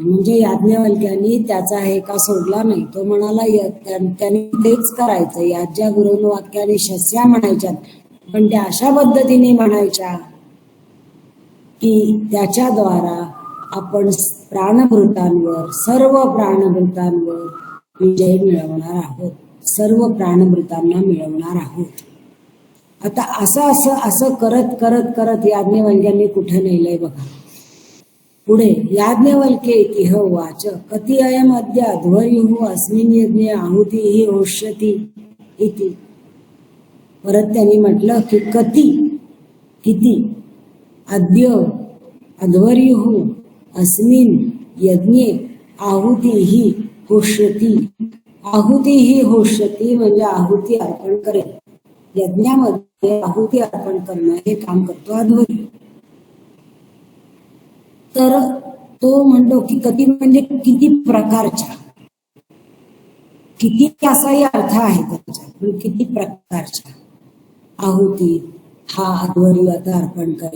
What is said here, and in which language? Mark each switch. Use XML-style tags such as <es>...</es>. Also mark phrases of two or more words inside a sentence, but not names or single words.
<mr>म्हणजे याज्ञवल्क्यांनी त्याचा हे का सोडला नाही, तो म्हणाला त्यांनी तेच करायचं, याज्ञा पुरोनुवाक्या आणि शस्या म्हणायच्या, पण त्या अशा पद्धतीने म्हणायच्या की त्याच्याद्वारा आपण प्राणभूतांवर, सर्व प्राणभूतांवर विजय मिळवणार आहोत, सर्व प्राणभूतांना मिळवणार आहोत. आता असं असं असं करत करत करत याज्ञवल्क्यांनी कुठे नेलंय बघा.</mr> <sa>पुढे याज्ञवल्क्य इतिह वाच कति अयम अद्य अध्वर्युः अस्मिन् यज्ञे आहुतिः होष्यति इति.</sa> <mr>परत त्यांनी म्हटलं की कति किती</mr> <sa>अद्य अध्वर्युः अस्मिन् यज्ञे आहुतिः होष्यति. आहुतिः होष्यति म्हणजे आहुती अर्पण करेल.</sa> <mr>यज्ञामध्ये आहुती अर्पण करणं हे काम करतो अध्वर्यू. तर तो म्हणतो की कधी म्हणजे किती प्रकारच्या, किती असाही अर्थ आहे त्याचा, पण किती प्रकारच्या आहुती हा अध्वर्यू आता अर्पण करेल.</mr>